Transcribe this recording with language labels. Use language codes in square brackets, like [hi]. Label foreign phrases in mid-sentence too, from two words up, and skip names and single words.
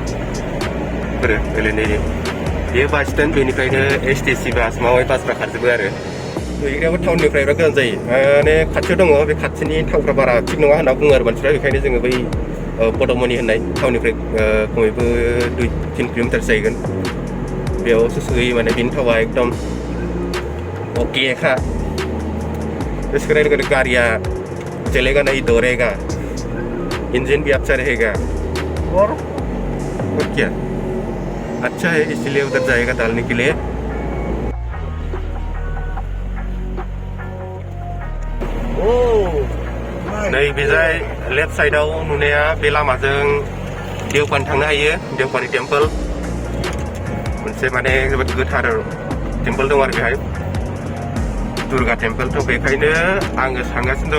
[brx] बेयो बास स्टेन्ड बेनिफ्रायनो एसटिसि बास माबाय बासफ्रा खारजोबो आरो हैग्रायाबो टाउननिफ्राय बिराद गोजान जायो माने खाथियाव दङ बे खाथिनि थावफ्रा बारा थिग नङा होनना बुङो आरो मानसिफ्रा बेखायनो जोङो बै पदमनि होननाय टाउननिफ्राय खमैबो 2-3 किल'मिटार जाहैगोन बेयावसो सहैयो माने बेनि थावा एकदम अकेखा [hi] इसके लोगों गाड़ियाँ चलेगा नहीं दौड़ेगा इंजन भी अच्छा रहेगा [brx] और [hi] क्या अच्छा है इसलिए उधर जाएगा डालने के लिए [brx] नै बेजाय लेफ्ट साइडआव नुनाया बे लामाजों देवपानि थांनो हायो देवपानि टेम्पोल मोनसे माने जोबोद गोथार टेम्पोल दं आरो बेहाय दुर्गा टेम्पोल थ' बेखायनो आङो सानगासिनो